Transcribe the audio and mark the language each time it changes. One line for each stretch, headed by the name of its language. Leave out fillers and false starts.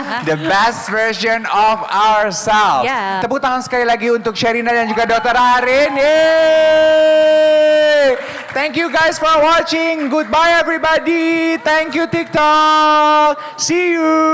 English: The best version of ourselves. Yeah.
Indonesian: Tepuk tangan sekali lagi untuk Sherina dan juga Dr. Arin. Yeay!
English: Thank you guys for watching. Goodbye everybody. Thank you TikTok. See you.